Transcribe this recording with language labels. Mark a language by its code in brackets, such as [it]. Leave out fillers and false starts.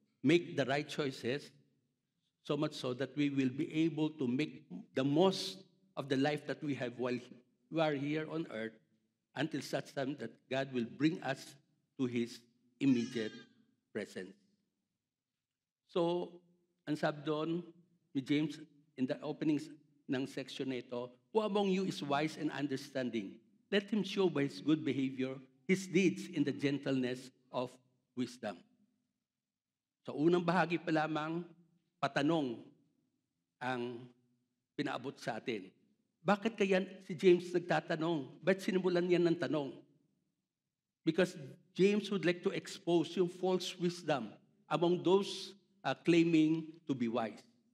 [en] Make the right choices, so much so that we will be able to make the most of the life that we have while we are here on earth until such time that God will bring us to His immediate presence. So, [tl] ang sabi doon ni James [en] in the openings [tl] ng section na ito, [en] who among you is wise and understanding? Let him show by his good behavior his deeds in the gentleness of wisdom. [tl] So unang bahagi pa lamang, patanong ang pinaabot sa atin. Bakit kaya si James nagtatanong? Ba't sinimulan niya ng tanong? [en] Because James would like to expose yung false wisdom among those claiming to be wise.